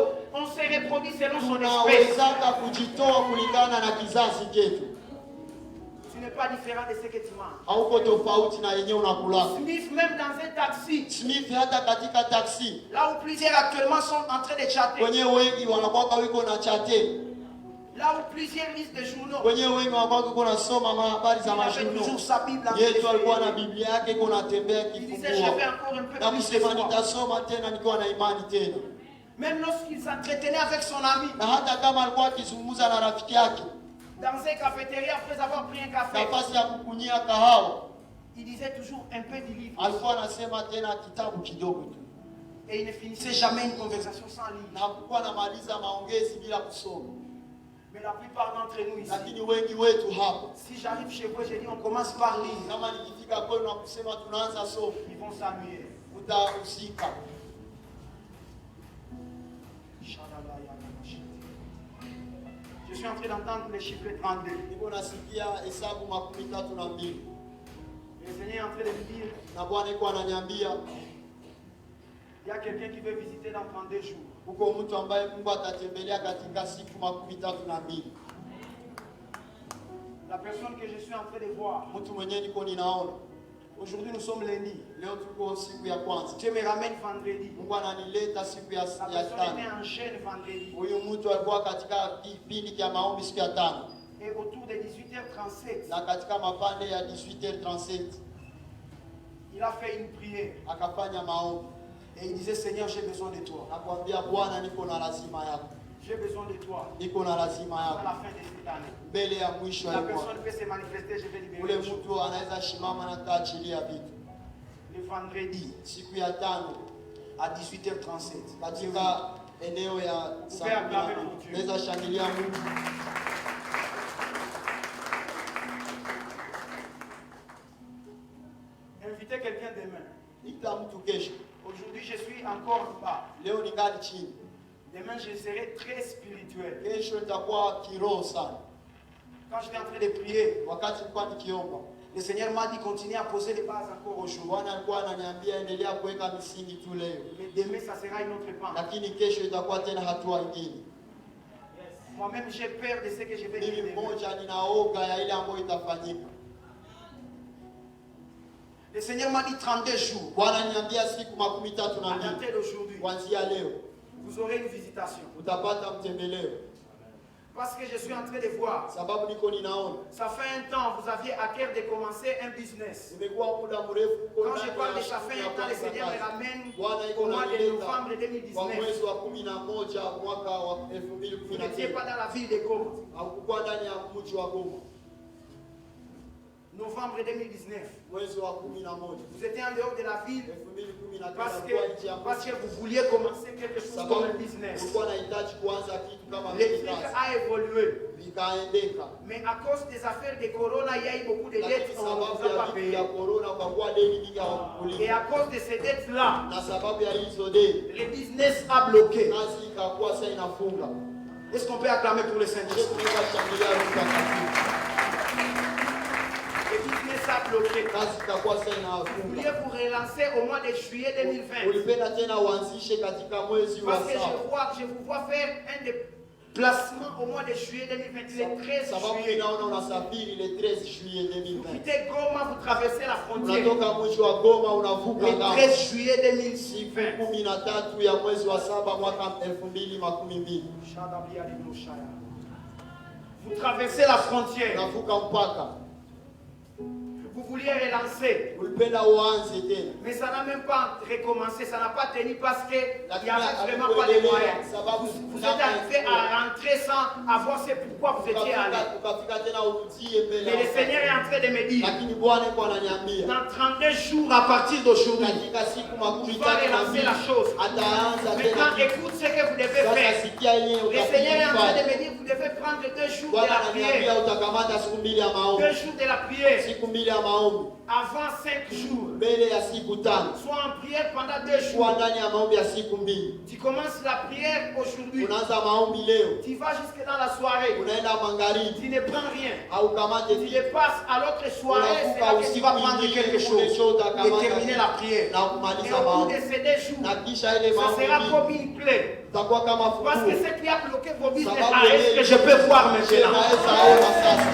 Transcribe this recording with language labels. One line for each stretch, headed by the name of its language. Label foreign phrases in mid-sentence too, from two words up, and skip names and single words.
French: On se reproduit selon son espèce.
Swahili: tunawezaka kujitoa kulingana na kizazi chetu.
French: Tu n'es pas différent de ce que tu manges.
Swahili: Hauko tofauti na yenyewe unakula.
French: Smith, même dans un taxi,
Swahili: Smith hata katika taksi
French: là où plusieurs actuellement sont en train de chatter,
Swahili: wenyewe wengi wanakuwa wiko na chate,
French: là où plusieurs lisent des journaux,
Swahili: wenyewe wengi wanakuwa wiko nasoma habari za
French: il avait
Swahili: majuno.
French: toujours sa Bible en
Swahili: Yesu alikuwa na
French: téléphone.
Swahili: Biblia yake iko natembea
French: Il disait, je vais
Swahili: kifungua
French: encore un peu
Swahili: na
French: plus de
Swahili: kusema
French: foi.
Swahili: nitasoma tena nikiwa na imani tena.
French: Même lorsqu'il s'entretenait avec son ami,
Swahili: Na hata kama alikuwa akizungumza na rafiki yake
French: dans une cafétéria, après avoir pris un café,
Swahili: nafasi ya kukunyia kahawa,
French: il disait toujours un peu du livre.
Swahili: alikuwa anasema tena kitabu kidogo tu,
French: Et il ne finissait jamais une conversation sans
Swahili: na
French: lire.
Swahili: hakukuwa anamaliza maongezi bila kusoma.
French: Mais la plupart d'entre nous ici,
Swahili: Lakini wengi wetu hapa,
French: si j'arrive chez vous, je dis on commence par lire.
Swahili: kama nikifika kwenu na kusema tunaanza somo,
French: Ils vont s'ennuyer.
Swahili: utahusika.
French: Je suis en train d'entendre le chiffre 32.
Swahili: Niko nasikia hesabu 32
French: Le Seigneur est en train de me dire,
Swahili: na Bwana iko ananiambia
French: il y a quelqu'un qui veut visiter dans 32 jours.
Swahili: huko mtu ambaye Mungu atatembelea katika siku 32.
French: La personne que je suis en train de voir.
Swahili: Mtu mwenyewe niko ninaona.
French: Aujourd'hui nous sommes lundi.
Swahili: Leo tuko siku ya kwanza.
French: Dieu me ramène vendredi.
Swahili: Mungu ananileta siku ya
French: La personne
Swahili: tano.
French: était en jeûne vendredi.
Swahili: Huyu mtu alikuwa katika kipindi cha maombi siku ya tano.
French: Et autour de 18h37.
Swahili: Na katika mapande ya 18h37
French: il a fait une prière.
Swahili: Akafanya maombi.
French: Et il disait Seigneur, j'ai besoin de toi.
Swahili: Nakwambia Bwana, niko na lazima yako.
French: J'ai besoin de toi.
Swahili: Niko na lazima
French: À
Swahili: yako.
French: la fin de cette année.
Swahili: Mbele ya mwisho
French: La
Swahili: ya mwaka.
French: personne peut se manifester, je vais libérer.
Swahili: Ule
French: les choses.
Swahili: mtu anaweza shimama na taachilia vitu.
French: Le vendredi
Swahili: Siku ya tano
French: à 18h37.
Swahili: katika eneo ya saa naweza shangilia Mungu.
French: Invitez quelqu'un demain.
Swahili: Ita mtu kesho.
French: Aujourd'hui, je suis encore en bas.
Swahili: Leo ningali chini.
French: Demain, je serai très spirituel.
Swahili: Kesho nitakuwa kiroho sana.
French: Quand j'étais en train de prier,
Swahili: Wakati nilikuwa nikiomba,
French: le Seigneur m'a dit continue à poser les bases encore aujourd'hui.
Swahili: Bwana alikuwa ananiambia endelea kuweka misingi tu leo.
French: Mais demain, ça sera une autre pente.
Swahili: Lakini kesho itakuwa tena hatua nyingine.
French: Moi-même, j'ai peur de ce que je vais
Swahili: Mimi
French: dire demain.
Swahili: mmoja ninaoga ya ile ambayo itafanyika.
French: Le Seigneur m'a dit 32 jours.
Swahili: Bwana niambia siku 32
French: À dater d'aujourd'hui,
Swahili: kuanzia leo
French: vous aurez une visitation.
Swahili: utapata mtembeleo.
French: Parce que je suis en train de voir.
Swahili: Sababu niko ninaona.
French: Ça fait un temps, vous aviez à cœur de commencer un business.
Swahili: Nimekuwa muda mrefu
French: Quand je parle de ça fait un temps, le Seigneur me ramène au mois de novembre
Swahili: kwa 2019. mwezi wa 11 mwaka wa
French: Vous n'étiez 2019. pas dans la ville de Goma.
Swahili: Hakukuwa ndani ya mji wa Goma.
French: Novembre 2019.
Swahili: Mwezi wa 11
French: Vous étiez en dehors de la ville 2019 parce que vous vouliez commencer quelque chose comme un business.
Swahili: ulikuwa unahitaji kuanza kitu kama
French: Le truc a évolué.
Swahili: vikaendeka.
French: Mais à cause des affaires de Corona, il y a eu beaucoup de dettes
Swahili: Lakini
French: qu'on ne
Swahili: sababu
French: vous a
Swahili: ya
French: pas
Swahili: vitu
French: payées.
Swahili: ya corona ukakuwa deni mingi
French: Et
Swahili: hawakulipa.
French: à cause de ces dettes-là,
Swahili: Na sababu ya hizo deni
French: le business a bloqué.
Swahili: kazi ikakuwa sasa inafunga.
French: Est-ce qu'on peut acclamer pour le Saint-Esprit?
Swahili: Tunaweza kushangilia Roho Mtakatifu.
French: Le business a bloqué.
Swahili: Kazi ikakuwa sasa
French: Vous vouliez
Swahili: inafunga.
French: vous relancer au mois de juillet 2020.
Swahili: Ulipenda tena uanzishe katika mwezi wa
French: Parce que
Swahili: saba.
French: je vous vois faire un déplacement au mois de juillet 2020, le 13
Swahili: Sababu
French: juillet.
Swahili: ninaona unasafiri
French: le 13 juillet Vous 2020. quittez Goma, vous traversez la frontière.
Swahili: Unatoka mji wa Goma unavuka
French: Le
Swahili: ng'ambo.
French: 13 juillet
Swahili: Siku 2020. 13 ya mwezi wa saba mwaka 2012.
French: Vous traversez la frontière.
Swahili: Unavuka mpaka.
French: Vous vouliez relancer.
Swahili: Ulipenda uanze tena.
French: Mais ça n'a même pas recommencé, ça n'a pas tenu parce qu'il n'y avait
Swahili: Lakini
French: vraiment pas de moyens.
Swahili: sababu
French: Vous êtes arrivé à rentrer sans avoir ce pourquoi vous étiez allé.
Swahili: ukafika tena urudie mbele.
French: Mais le Seigneur est en train de me dire,
Swahili: Lakini Bwana yuko ananiambia
French: dans 32 jours à partir d'aujourd'hui,
Swahili: katika siku makumi
French: il va
Swahili: tatu na
French: relancer
Swahili: mbili
French: la chose.
Swahili: ataanza
French: Maintenant,
Swahili: tena.
French: écoute ce que vous devez
Swahili: Sasa
French: faire.
Swahili: sikia yenyewe
French: Le Seigneur est en train de
Swahili: utafanya.
French: me dire, vous devez prendre 2 jours de
Swahili: Bwana
French: la prière.
Swahili: ananiambia utakamata siku 2 ya 2 maombi.
French: jours de la prière.
Swahili: Siku 2 ya maombi
French: Avant 5 jours.
Swahili: mbele ya siku 5.
French: Sois en prière pendant 2 jours.
Swahili: Kuwa ndani ya maombi ya siku 2.
French: Tu commences la prière aujourd'hui.
Swahili: Unaanza maombi leo.
French: Tu vas jusque dans la soirée.
Swahili: Unaenda magharibi
French: Tu ne prends rien.
Swahili: au kamate
French: Tu les passes à l'autre soirée. C'est là
Swahili: unavuka
French: que tu
Swahili: usiku
French: vas prendre
Swahili: mwingine
French: quelque chose. Et terminer la prière.
Swahili: na
French: Et
Swahili: kumaliza
French: au bout
Swahili: maombi.
French: de ces 2 jours,
Swahili: Na kisha ile
French: ça sera
Swahili: maombi
French: comme une clé.
Swahili: itakuwa kama
French: Parce que
Swahili: funguo.
French: ce qui a bloqué vos business,
Swahili: Sababu
French: est-ce que je peux voir maintenant?
Swahili: Naweza ona sasa.